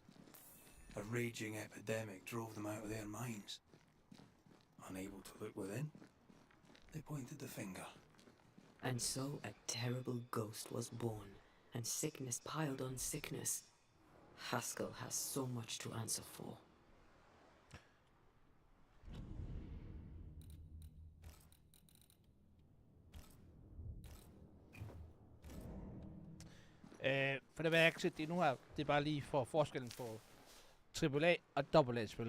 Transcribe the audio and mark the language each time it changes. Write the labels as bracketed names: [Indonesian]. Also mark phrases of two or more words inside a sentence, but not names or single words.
[English] A raging epidemic drove them out of their minds. Unable to look within, they pointed the finger. And so a terrible ghost was born, and sickness piled on sickness. Haskell has so much to answer for. [Danish] For det var jeg ikke set det nu her. Det er bare lige for forskellen på AAA og AA-spil.